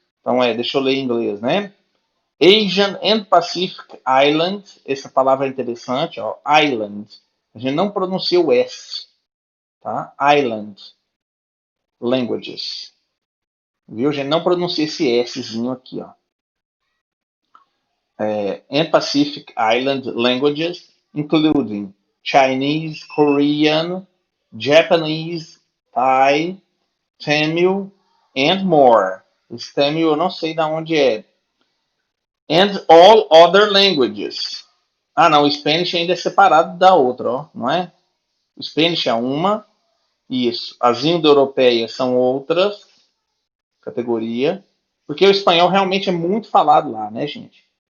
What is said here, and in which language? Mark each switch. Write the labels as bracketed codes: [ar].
[pt] Então, deixa eu ler em inglês, né? [en] Asian and Pacific Island, [pt] essa palavra é interessante, ó, island. A gente não pronuncia o S, tá? [en] Island Languages. [pt] Viu? A gente não pronuncia esse Szinho aqui, ó. [en] And Pacific Island languages, including Chinese, Korean, Japanese, Thai, Tamil, and more. [pt] Esse Tamil eu não sei de onde é. [en] And all other languages. [pt] Ah, não, o Spanish ainda é separado da outra, ó, não é? O Spanish é uma, isso. As indo-europeias são outras categoria, porque o espanhol realmente é muito falado lá, né, gente?